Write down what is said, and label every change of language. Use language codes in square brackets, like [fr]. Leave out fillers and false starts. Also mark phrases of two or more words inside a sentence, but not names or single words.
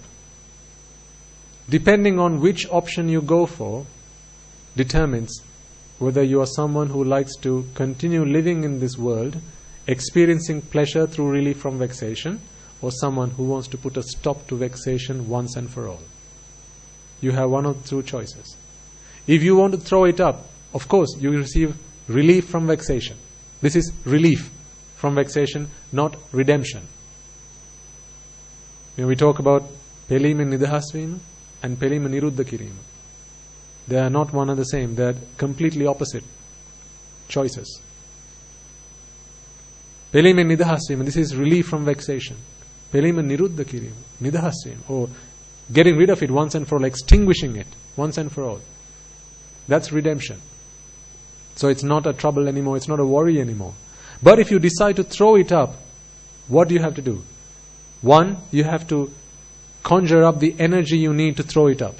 [en] Depending on which option you go for determines whether you are someone who likes to continue living in this world, experiencing pleasure through relief from vexation, or someone who wants to put a stop to vexation once and for all. You have one of two choices. If you want to throw it up, of course you will receive relief from vexation. This is relief from vexation, not redemption. We talk about [si] පෙළීම නිදහස් වීම [en] and [si] පෙළීම නිරුද්ධ කිරීම. [en] They are not one and the same. They are completely opposite choices. [si] පෙළීම නිදහස් වීම, [en] this is relief from vexation. [si] පෙළීම නිරුද්ධ කිරීම, නිදහස් වීම, [en] or getting rid of it once and for all, extinguishing it once and for all. That's redemption. So it's not a trouble anymore, it's not a worry anymore. But if you decide to throw it up, what do you have to do? One, you have to conjure up the energy you need to throw it up.